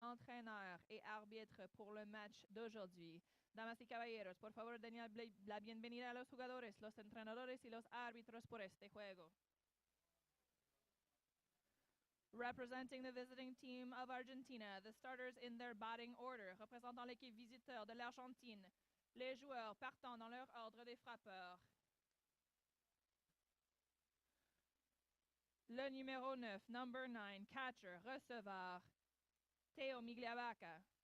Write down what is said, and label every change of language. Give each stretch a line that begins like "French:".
French: arbitre pour le match d'aujourd'hui.
Spanish: Damas y caballeros, por favor, denle la bienvenida a los jugadores, los entrenadores y los árbitros por este juego.
English: Representing the visiting team of Argentina, the starters in their batting order,
French: représentant l'équipe visiteur de l'Argentine, les joueurs partant dans leur ordre des frappeurs. Le numéro 9,
English: number 9, catcher,
French: receveur, Teo Migliavaca.